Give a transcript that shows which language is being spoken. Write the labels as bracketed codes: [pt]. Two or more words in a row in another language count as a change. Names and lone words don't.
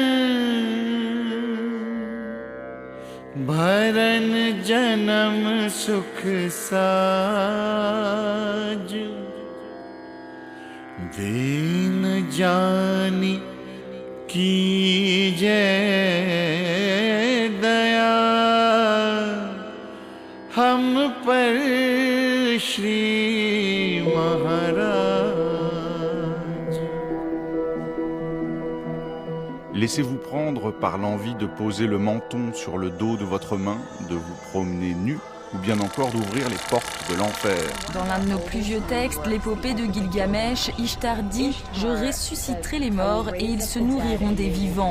[hi] भरन जन्म सुख साज दीन जानी कीजय दया हम पर श्री महाराज। [fr] Laissez-vous prendre par l'envie de poser le menton sur le dos de votre main, de vous promener nu, ou bien encore d'ouvrir les portes de l'enfer. Dans l'un de nos plus vieux textes, l'épopée de Gilgamesh, Ishtar dit « Je ressusciterai les morts et ils se nourriront des vivants.